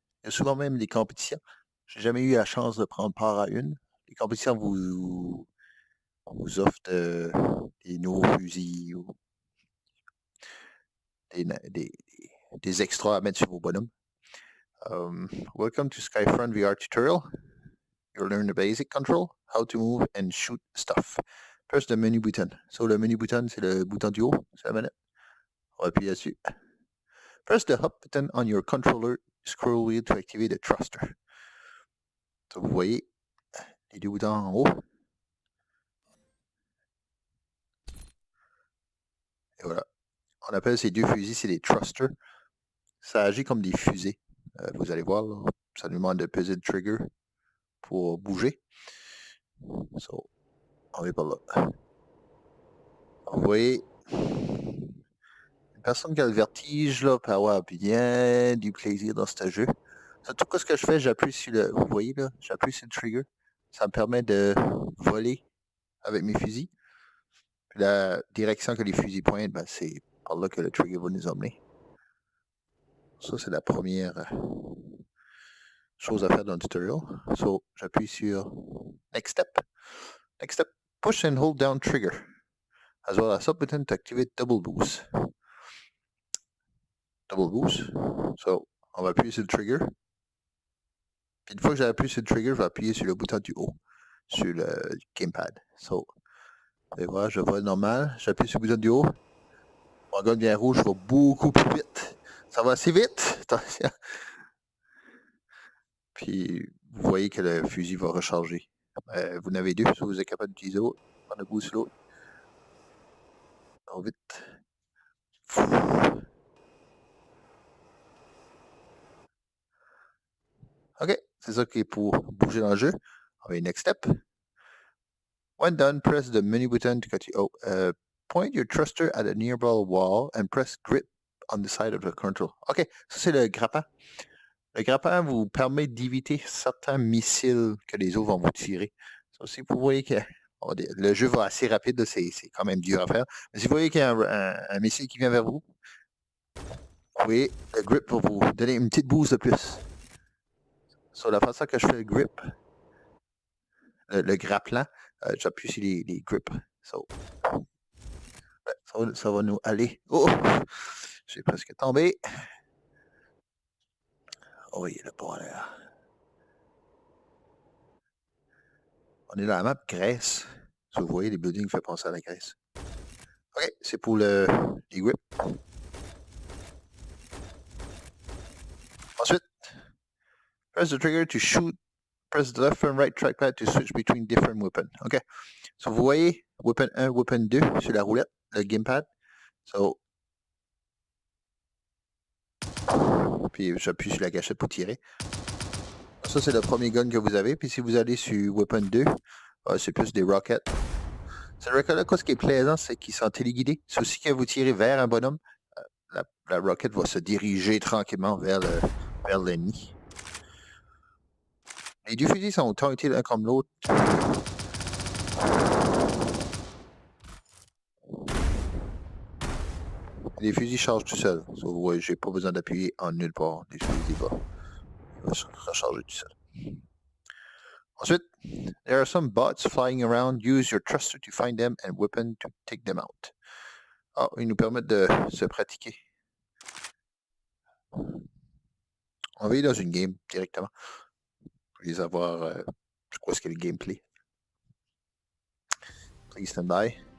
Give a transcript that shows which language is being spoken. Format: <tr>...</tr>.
<fr>Il y a souvent même des compétitions. J'ai jamais eu la chance de prendre part à une. Les compétitions vous offrent des nouveaux fusils ou des extras à mettre sur vos bonhommes.</fr> <en>Welcome to Skyfront VR tutorial. You'll learn the basic control, how to move and shoot stuff. Press the menu button.</en> <fr>So le menu button, c'est le bouton du haut, c'est la manette. On va appuyer là-dessus.</fr> <en>Press the up button on your controller scroll wheel to activate the thruster.</en> <fr>So vous voyez les 2 boutons en haut. Et voilà. On appelle ces 2 fusils, c'est des thrusters. Ça agit comme des fusées. Vous allez voir, là, ça nous demande de peser le trigger pour bouger. So, on va par là. Vous voyez, une personne qui a le vertige là, peut avoir bien du plaisir dans ce jeu. Tout ce que je fais, j'appuie sur le. Vous voyez là, j'appuie sur le trigger. Ça me permet de voler avec mes fusils. Puis la direction que les fusils pointent, ben, c'est par là que le trigger va nous emmener. Ça, c'est la première chose à faire dans le tutorial. So, j'appuie sur Next Step.</fr> <en>Next Step, push and hold down trigger. As well as up button to activate double boost.</en> <fr>Double boost. So, on va appuyer sur le trigger. Puis une fois que j'ai appuyé sur le trigger, je vais appuyer sur le bouton du haut, sur le gamepad. So, vous allez voir, je vole normal, j'appuie sur le bouton du haut. Mon gun vient rouge, je vais beaucoup plus vite. Ça va assez vite. Attention. Puis, vous voyez que le fusil va recharger. Vous en avez 2, si vous êtes capable d'utiliser l'autre. Prendre le boost sur l'autre. Alors, vite. OK, c'est ça qui est pour bouger dans le jeu. On va</fr> <en>next step. When done, press the menu button to continue. Point your thruster at a nearby wall and press grip on the side of the control.</en> <fr>OK, ça c'est le grappin. Le grappin vous permet d'éviter certains missiles que les autres vont vous tirer. Ça, si vous voyez que le jeu va assez rapide, c'est quand même dur à faire. Mais si vous voyez qu'il y a un missile qui vient vers vous, vous voyez, le grip va vous donner une petite boost de plus. Sur la façon que je fais le grip, le grappin, j'appuie sur les grips. So, ça va nous aller. Oh! J'ai presque tombé. Oh oui, le pont là. On est dans la map Grèce. Si vous voyez, les buildings font penser à la Grèce. OK, c'est pour les grips. Ensuite,</fr> <en>press the trigger to shoot. Press the left and right trackpad to switch between different weapons. OK.</en> <fr>So, vous voyez, weapon 1, weapon 2 sur la roulette, le gamepad. So, puis j'appuie sur la gâchette pour tirer. Ça, c'est le premier gun que vous avez. Puis si vous allez sur weapon 2, c'est plus des rockets. Ces rockets-là, ce qui est plaisant, c'est qu'ils sont téléguidés. C'est aussi que vous tirez vers un bonhomme, la rocket va se diriger tranquillement vers l'ennemi. Les 2 fusils sont autant utiles l'un comme l'autre. Les fusils chargent tout seul. So, ouais, j'ai pas besoin d'appuyer en nulle part. Les fusils vont recharger tout seul. Ensuite,</fr> <en>there are some bots flying around. Use your thruster to find them and weapon to take them out.</en> <fr>Ah, ils nous permettent de se pratiquer. On va aller dans une game directement. Pour les avoir, je crois ce qu'est le gameplay.</fr> <en>Please stand by.</en>